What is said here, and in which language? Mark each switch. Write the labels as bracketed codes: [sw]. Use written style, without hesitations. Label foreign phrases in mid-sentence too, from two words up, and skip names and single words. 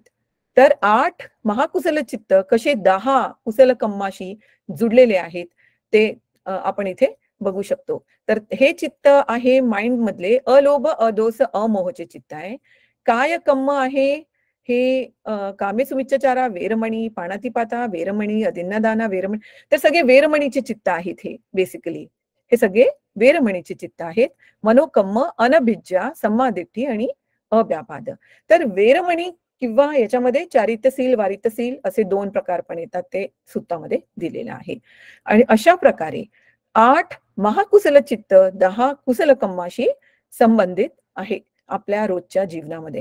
[mr] तर 8 महाकुशल चित्त कसे 10 कुशल कर्माशी जुडलेले आहेत, ते आपण इथे बघू शकतो. तर हे चित्त आहे माइंड मधले अलोभ, अदोष, अमोहचे चित्त आहे. काय कम्म आहे हे [pi] कामे सुमिच्चचारा, वेरमणी, पाणातिपाता, वेरमणी, अदिन्नदाना, वेरमणी. [mr] तर सगळे वेरमणीचे चित्त आहेत हे बेसिकली. हे सगळे वेरमणीचे चित्त आहेत. [pi] मनोकम्म, अनभिज्जा, सम्मादिट्ठी आणि अव्यापाद. [mr] तर वेरमणी किंवा याच्यामध्ये चारित्र्यशील, वारित्र्यशील असे 2 प्रकार पण येतात. ते सुत्तामध्ये दिलेलं आहे. आणि अशा प्रकारे 8 महाकुशल चित्त 10 कुशल कर्माशी संबंधित आहे आपल्या रोजच्या जीवनामध्ये.